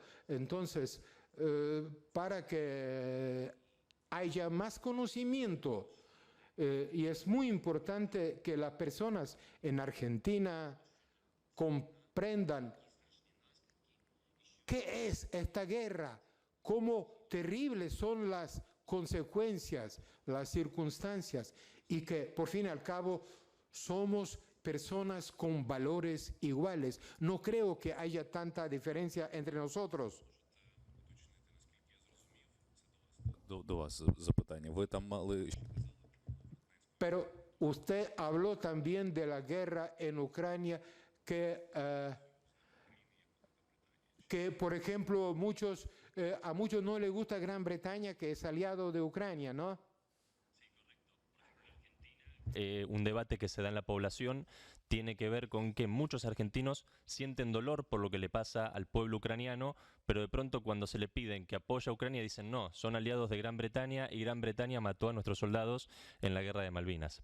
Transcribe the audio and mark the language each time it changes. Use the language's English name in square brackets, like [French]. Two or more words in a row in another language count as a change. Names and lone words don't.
[Spanish] Entonces, para que haya más conocimiento, y es muy importante que las personas en Argentina comprendan qué es esta guerra, cómo terribles son las consecuencias, las circunstancias, y que por fin y al cabo somos personas con valores iguales. No creo que haya tanta diferencia entre nosotros. [Ukrainian] До вас запитання. Ви там мали... [Spanish] Pero usted habló también de la guerra en Ucrania, que por ejemplo, muchos a muchos no les gusta Gran Bretaña, que es aliado de Ucrania, ¿no? Un debate que se da en la población tiene que ver con que muchos argentinos sienten dolor por lo que le pasa al pueblo ucraniano, pero de pronto cuando se le piden que apoye a Ucrania dicen no, son aliados de Gran Bretaña y Gran Bretaña mató a nuestros soldados en la guerra de Malvinas.